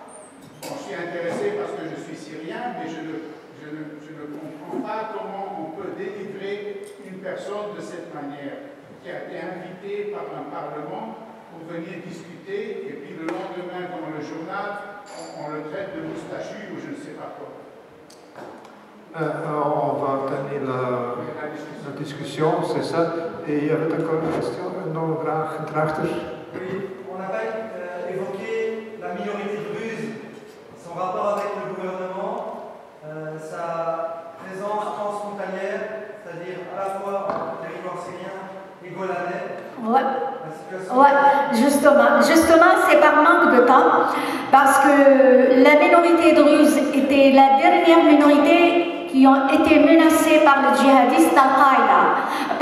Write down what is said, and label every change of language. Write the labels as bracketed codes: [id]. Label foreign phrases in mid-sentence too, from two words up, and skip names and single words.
[fr] Bon, je suis intéressé parce que je suis syrien, mais je ne comprends pas comment on peut délivrer une personne de cette manière, qui a été invitée par un parlement pour venir discuter, et puis le lendemain, dans le journal, on le traite de moustachu ou je ne sais pas quoi. On va tenir la discussion, c'est ça. Et il y avait encore une question, [nl] nog een vraag erachter. [fr] Oui, on n'a pas évoqué la minorité druze, son rapport avec le gouvernement, sa présence transfrontalière, c'est-à-dire à la fois en territoire syrien et golanais. Ouais, justement, c'est par manque de temps, parce que la minorité druze était la dernière minorité qui ont été menacés par le djihadiste Al-Qaïda.